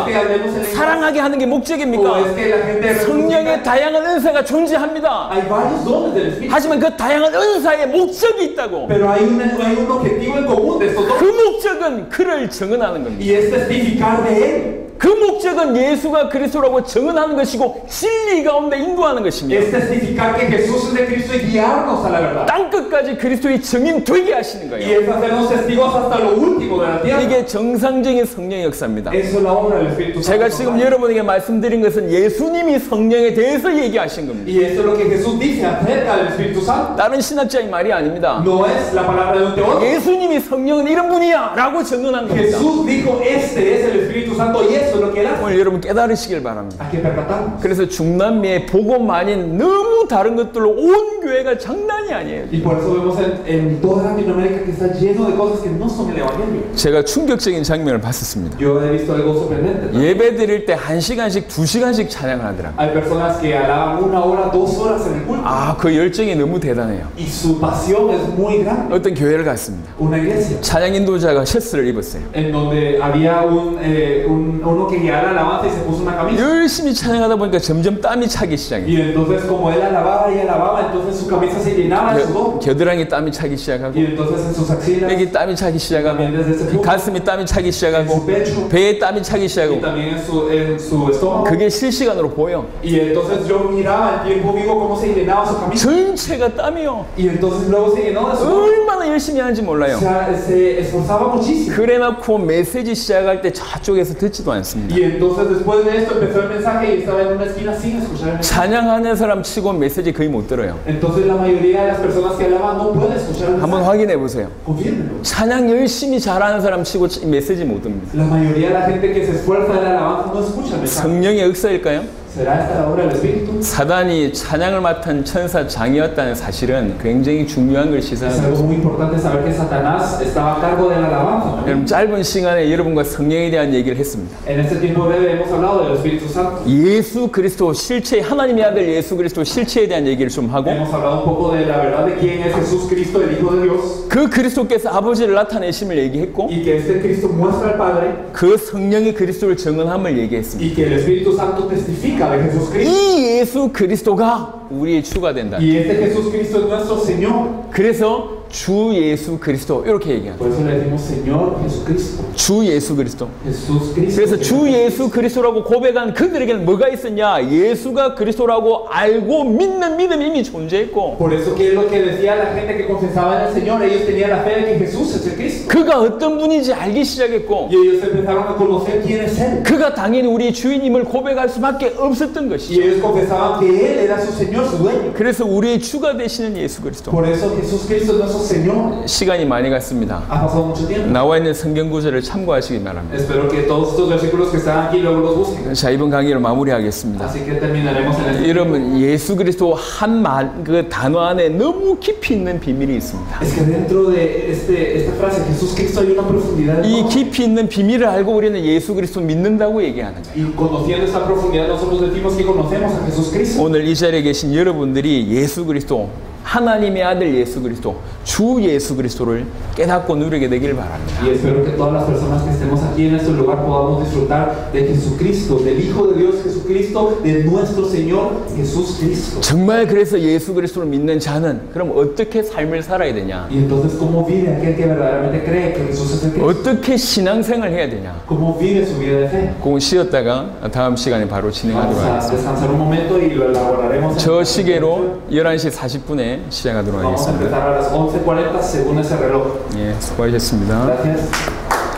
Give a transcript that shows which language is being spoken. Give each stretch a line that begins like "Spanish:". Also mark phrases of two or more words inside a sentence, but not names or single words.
Spanish: que hablemos en lenguas?
Korean: 사랑하게 하는 게
Spanish: ¿O
Korean: 목적입니까?
Spanish: es que la gente
Korean: 성령의
Spanish: resucita?
Korean: 다양한 은사가 존재합니다.
Spanish: Hay varios dones del Espíritu.
Korean: 하지만 그 다양한 은사에 목적이 있다고.
Spanish: Pero hay un objetivo en común de estos
Korean: 그
Spanish: dones.
Korean: 목적은 그를 증언하는 겁니다.
Spanish: Y es testificar de Él.
Korean: 그 목적은 예수가 그리스도라고 증언하는 것이고 진리 가운데 인도하는 것입니다.
Spanish: Es testificar que Jesús es de Cristo y guiarnos a la verdad.
Korean: 땅 끝까지 그리스도의 증인 되게 하시는
Spanish: Y
Korean: 거예요.
Spanish: es hacernos testigos hasta lo último de la tierra.
Korean: 이게 정상적인 성령의 역사입니다.
Spanish: Eso es la obra del Espíritu Santo.
Korean: 제가 지금 여러분에게 말씀드린 것은 예수님이 성령에 대해서 얘기하신 겁니다.
Spanish: Y eso es lo que Jesús dice acerca del Espíritu Santo.
Korean: 다른 신학자의 말이 아닙니다.
Spanish: No es la palabra de un teólogo.
Korean: 예수님이 성령은 이런 분이야 라고 증언한 겁니다.
Spanish: Jesús dijo, este es el Espíritu Santo y eso es lo que él hace.
Korean: 오늘 여러분 깨달으시길 바랍니다.
Spanish: Hay que percatarnos.
Korean: 그래서 중남미의 복음 아닌 너무 다른 것들로 온 교회가 장난이 아니에요.
Spanish: Y por eso vemos en toda Latinoamérica que está lleno de cosas que no son el Evangelio.
Korean: 제가 충격적인 장면을 봤었습니다.
Spanish: Yo he visto algo sorprendente.
Korean: 예배 드릴 때 1시간씩 2시간씩 찬양을 하더라고요.
Spanish: Hay personas que alaban 1 hora, 2 horas en el culto.
Korean: 아, 그 열정이 너무 대단해요.
Spanish: Y su pasión es muy grande.
Korean: 어떤 교회를 갔습니다.
Spanish: Una iglesia
Korean: 찬양 인도자가 셔츠를 입었어요.
Spanish: en donde había uno que guiaba la alabanza y se puso una camisa.
Korean: 열심히 찬양하다 보니까 점점 땀이 차기 시작해요.
Spanish: Y entonces como él alababa y alababa, entonces su camisa se llenaba de sudor.
Korean: 겨드랑이 땀이 차기 시작하고
Spanish: Y entonces en sus axilas,
Korean: 여기 땀이 차기 시작하고
Spanish: también desde ese punto,
Korean: 가슴이 땀이 차기
Spanish: en
Korean: 시작하고
Spanish: su pecho
Korean: 배에 땀이 차기
Spanish: y
Korean: 시작하고
Spanish: también en su estómago.
Korean: 그게 실시간으로 보여.
Spanish: Y entonces yo miraba en tiempo vivo cómo se llenaba su camisa.
Korean: 전체가 땀이요.
Spanish: Y entonces luego se llenó de sudor.
Korean: 얼마나 열심히 하는지 몰라요.
Spanish: Se esforzaba muchísimo.
Korean: 그래놓고 메시지 시작할 때 저쪽에서 듣지도 않습니다.
Spanish: Y entonces después de esto empezó el mensaje y estaba en una esquina sin escuchar el mensaje.
Korean: 찬양하는 사람 치고 메시지 거의 못 들어요.
Spanish: Entonces la mayoría de las personas que alaban no pueden escuchar el
Korean: 한번
Spanish: mensaje.
Korean: 확인해 보세요.
Spanish: Confírmenlo.
Korean: 찬양 열심히 잘하는 사람 치고 메시지 못 듭니다.
Spanish: La mayoría de la gente que se esfuerza en la alabanza no escucha el mensaje.
Korean: 성령의 역사일까요?
Spanish: ¿Será esta la obra del Espíritu?
Korean: 사단이 찬양을 맡은 천사 장이었다는 사실은 굉장히 중요한 걸
Spanish: Es
Korean: 시사하는
Spanish: algo
Korean: 거죠.
Spanish: muy importante saber que Satanás estaba a cargo de la alabanza también.
Korean: 여러분 짧은 시간에 여러분과 성령에 대한 얘기를 했습니다.
Spanish: En este tiempo breve hemos hablado del Espíritu Santo.
Korean: 예수 그리스도 실체, 하나님의 아들 예수 그리스도 실체에 대한 얘기를 좀 하고
Spanish: Hemos hablado un poco de la verdad de quién es Jesús Cristo, el Hijo de Dios,
Korean: 그 그리스도께서 아버지를 나타내심을 얘기했고
Spanish: y que este Cristo muestra al Padre,
Korean: 그 성령이 그리스도를 증언함을 얘기했습니다.
Spanish: y que el Espíritu Santo testifica de Jesús Cristo.
Korean: 이 예수 그리스도가 우리의 주가 된다.
Spanish: Y este Jesús Cristo es nuestro Señor.
Korean: 그래서 주 예수 그리스도 이렇게 얘기합니다.
Spanish: Por eso le decimos Señor Jesucristo.
Korean: 주 예수 그리스도.
Spanish: Jesús Cristo.
Korean: 그래서 주 예수 그리스도라고 고백한 그들에게는 뭐가 있었냐? 예수가 그리스도라고 알고 믿는 믿음이 이미 존재했고
Spanish: Por eso que es lo que decía la gente que confesaba en el Señor, ellos tenían la fe de que Jesús es el Cristo.
Korean: 그가 어떤 분인지 알기 시작했고
Spanish: Y ellos empezaron a conocer quién es Él.
Korean: 그가 당연히 우리 주인임을 고백할 수밖에 없었던
Spanish: Y
Korean: 것이죠.
Spanish: ellos confesaban que Él era su Señor, su dueño.
Korean: 그래서 우리의 주가 되시는 예수 그리스도.
Spanish: Por eso Jesús Cristo es nuestro Señor.
Korean: 시간이 많이 갔습니다.
Spanish: Ha pasado mucho tiempo.
Korean: 나와 있는 성경 구절을 참고하시기 바랍니다.
Spanish: Espero que todos estos versículos que están aquí luego los busquen.
Korean: 자, 이번 강의를 마무리하겠습니다.
Spanish: Así que terminaremos en el...
Korean: 여러분, 예수 그리스도 한 말, 그 단어 안에 너무 깊이 있는 비밀이 있습니다.
Spanish: Es que dentro de esta frase, Jesús Cristo, hay una profundidad.
Korean: 이
Spanish: enorme.
Korean: 깊이 있는 비밀을 알고 우리는 예수 그리스도 믿는다고 얘기하는 거예요.
Spanish: Y conociendo esta profundidad, nosotros decimos que conocemos a Jesús Cristo.
Korean: 오늘 이 자리에 계신 여러분들이 예수 그리스도, 하나님의 아들 예수 그리스도, 주 예수 그리스도를 깨닫고 누리게 되길 바랍니다.
Spanish: Y espero que todas las personas que estemos aquí en este lugar podamos disfrutar de Jesucristo, del Hijo de Dios Jesucristo, de nuestro Señor Jesús Cristo.
Korean: 정말 그래서 예수 그리스도를 믿는 자는 그럼 어떻게 삶을 살아야 되냐?
Spanish: Y entonces, ¿cómo vive aquel que verdaderamente cree que Jesús es el Cristo?
Korean: 어떻게 신앙생활을 해야 되냐?
Spanish: ¿Cómo vive su vida de fe?
Korean: 그건 쉬었다가 다음 시간에 바로 진행하도록
Spanish: Vamos a
Korean: 하겠습니다.
Spanish: descansar un momento y lo elaboraremos.
Korean: 저 시계로 11시 40분에 시작하도록
Spanish: Vamos a
Korean: 하겠습니다.
Spanish: empezar a las 11:40 según ese reloj.
Korean: 예, 수고하셨습니다.
Spanish: Gracias.